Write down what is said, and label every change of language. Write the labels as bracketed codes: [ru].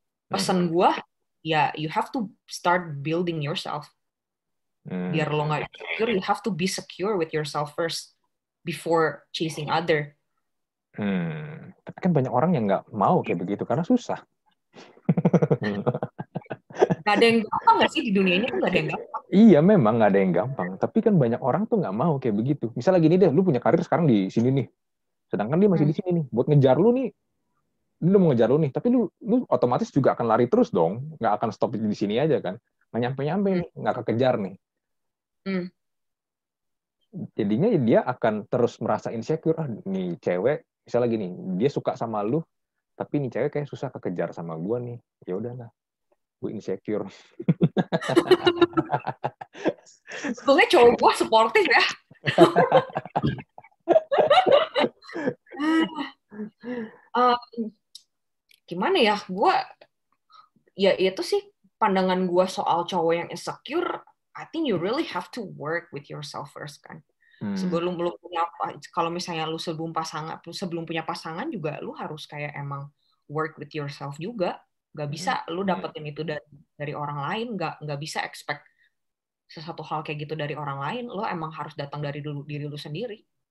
[id] Pesan gue, ya [en] you have to start building yourself. [id] Biar lo nggak [en] insecure, you have to be secure with yourself first before chasing other. [id] Tapi kan banyak orang yang nggak mau kayak begitu karena susah. Gak ada yang gampang nggak sih di dunia ini, tuh gak ada yang gampang. Iya, memang nggak ada yang gampang. Tapi kan banyak orang tuh nggak mau kayak begitu. Misalnya gini deh, lu punya karir sekarang di sini nih. Sedangkan dia masih di sini nih. Buat ngejar lu nih, dia mau ngejar lu nih. Tapi lu otomatis juga akan lari terus dong. Nggak akan stop di sini aja kan. Nggak nyampe-nyampe nih, nggak kekejar nih. Jadinya dia akan terus merasa insecure. Nih cewek, misalnya gini, dia suka sama lu, tapi nih cewek kayak susah kekejar sama gue nih. Ya udahlah, gue insecure. Sebetulnya cowok gue suportif ya. gimana ya, gue ya itu sih pandangan gue soal cowok yang insecure. [en] I think you really have to work with yourself first [id] kan. Sebelum lu punya, kalau misalnya lu sebelum punya pasangan juga lu harus kayak emang [en] work with yourself [id] juga. Gak bisa lu dapetin itu dari orang lain, gak bisa expect sesuatu hal kayak gitu dari orang lain. Lo emang harus datang dari diri lu sendiri.